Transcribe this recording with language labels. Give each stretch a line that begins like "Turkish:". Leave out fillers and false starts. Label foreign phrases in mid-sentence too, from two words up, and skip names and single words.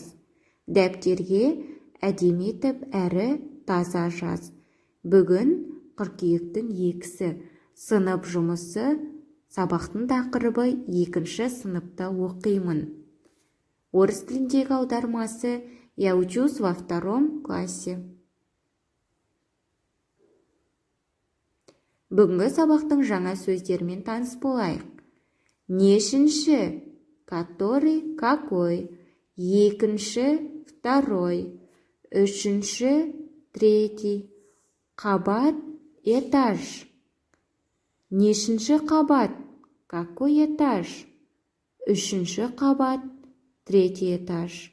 Kazakh: Дәптерге әдемі етіп әрі таза жаз. Бүгін қыркүйектің 2-сі. Сынып жұмысы, сабақтың тақырыбы 2-ші сыныпта оқимын. Орыс тіліндегі аудармасы
Russian: «Я учусь во 2 классе».
Kazakh: Бүгінгі сабақтың жаңа сөздермен таныс болайық. Нешінші,
Russian: который, какой.
Kazakh: Екінші, второй. Үшінші, третий. Қабат, этаж. Нешінші қабат,
Russian: какой этаж.
Kazakh: Үшінші қабат,
Russian: третий этаж.